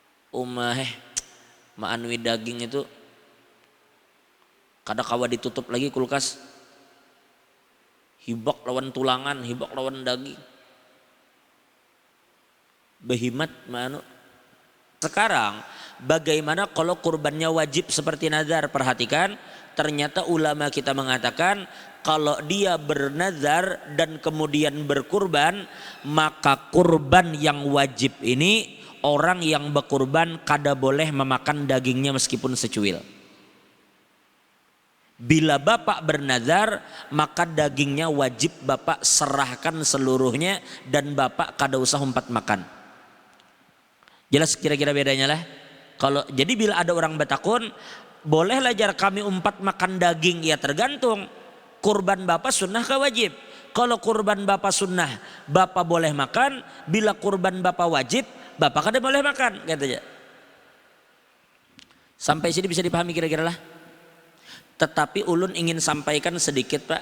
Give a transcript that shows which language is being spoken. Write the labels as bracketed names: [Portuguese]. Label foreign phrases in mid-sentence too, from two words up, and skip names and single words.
[Banjar] maanwi daging itu kada kawa ditutup lagi kulkas. Hibak lawan tulangan, hibak lawan daging. Behimat manu. [Indonesian] Sekarang bagaimana kalau kurbannya wajib seperti nazar? Perhatikan, ternyata ulama kita mengatakan kalau dia bernazar dan kemudian berkurban, maka kurban yang wajib ini orang yang berkurban kada boleh memakan dagingnya meskipun secuil. [Banjar] Bila bapak bernazar, maka dagingnya wajib bapak serahkan seluruhnya dan bapak kada usah umpat makan. Jelas kira-kira bedanya lah. Kalau jadi bila ada orang bertakun, bolehlah jar kami umpat makan daging, [Indonesian] ya tergantung. Kurban bapak sunnah ke wajib. Kalau kurban bapak sunnah, bapak boleh makan. [Banjar] Bila kurban bapak wajib, bapak kada boleh makan, katanya. [Indonesian] Sampai sini bisa dipahami kira-kira lah. [Banjar] Tetapi ulun ingin sampaikan sedikit Pak.